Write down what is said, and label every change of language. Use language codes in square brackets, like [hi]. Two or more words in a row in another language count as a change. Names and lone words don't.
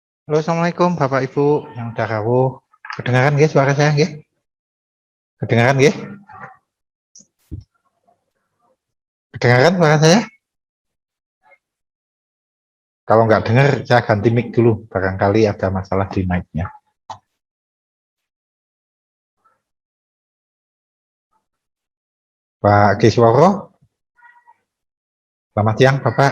[id] Halo, Assalamualaikum Bapak Ibu yang udah rawuh. Kedengaran nggih suara saya nggih? Kedengaran nggih? Kedengaran suara saya? Kalau nggak dengar, saya ganti mic dulu. Barangkali ada masalah di mic-nya. Pak Kisworo, selamat siang Bapak.